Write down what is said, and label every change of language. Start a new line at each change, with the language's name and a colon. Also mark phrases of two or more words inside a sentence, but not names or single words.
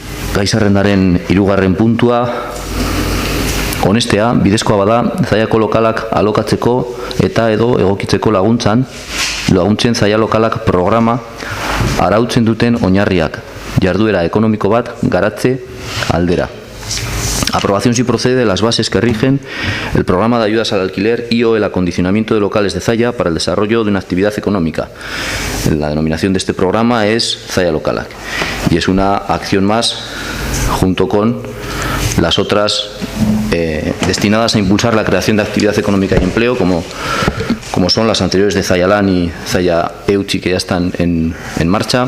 Basque: gai zerrendaren 3. puntua, onestea, bidezkoa bada, Zallako lokalak alokatzeko eta edo egokitzeko laguntzen Zaila lokalak programa arautzen duten oinarriak, jarduera ekonomiko bat garatze aldera.
Spanish: Aprobación si procede de las bases que rigen el programa de ayudas al alquiler y o el acondicionamiento de locales de Zalla para el desarrollo de una actividad económica. La denominación de este programa es Zalla Lokalak y es una acción más junto con las otras destinadas a impulsar la creación de actividad económica y empleo, como son las anteriores de Zalla Lan y Zalla Eutsi, que ya están en marcha.